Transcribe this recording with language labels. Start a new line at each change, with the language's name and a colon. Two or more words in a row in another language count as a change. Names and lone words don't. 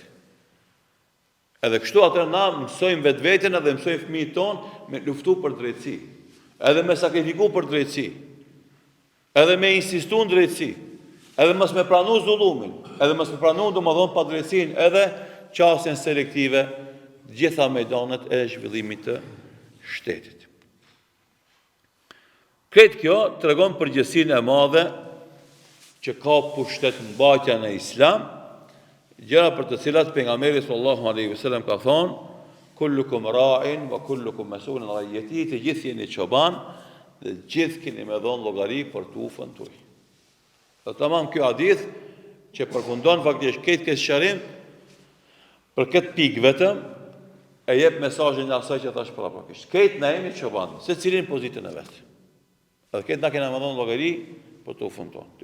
Albanian: Edhe kështu atëherë na mësojmë vetveten edhe mësojmë fëmijët tonë me luftu për drejtësi, edhe me sakrifiku për drejtësi, edhe me insistu në drejtësi, edhe mos me pranu zullumin, edhe mos me pranu domethënë padrejtësinë, edhe qasjen selektive gjitha mejdanet e zhvillimit të shtetit. Këtë kjo tregon përgjegjësinë e madhe që ka pushtet mbajtja në Islam, gjëra për të cilat pejgamberi
Arabic: صلى الله عليه وسلم
Albanian: ka thonë:
Arabic: كلكم راع وكلكم مسؤول عن رعيته,
Albanian: të gjithë jeni çoban dhe gjithë keni me dhënë llogari për tufën tuaj. Dhe tamam kjo hadith që përfundon faktikisht këtë sqarim për këtë pikë vetëm e jep mesazhin e asaj që thash paraprakisht. Këtë na jemi çoban, secilin pozitën e vet. Edhe këtë na kena me dhënë llogari për tufën tonë.